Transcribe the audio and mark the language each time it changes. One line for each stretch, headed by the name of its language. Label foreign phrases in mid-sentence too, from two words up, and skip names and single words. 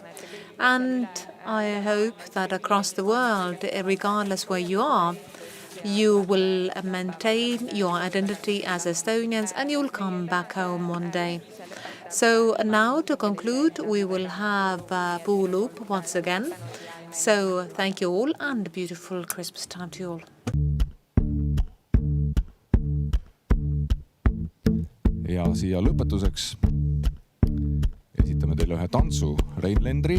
English: And I hope that across the world, regardless where you are, you will maintain your identity as Estonians and you will come back home one day. So now to conclude, we will have Puuluup once again. So thank you all and beautiful Christmas time to you all.
Estonian: Ja siia lõpetuseks esitame teile ühe tantsu Reinlendri.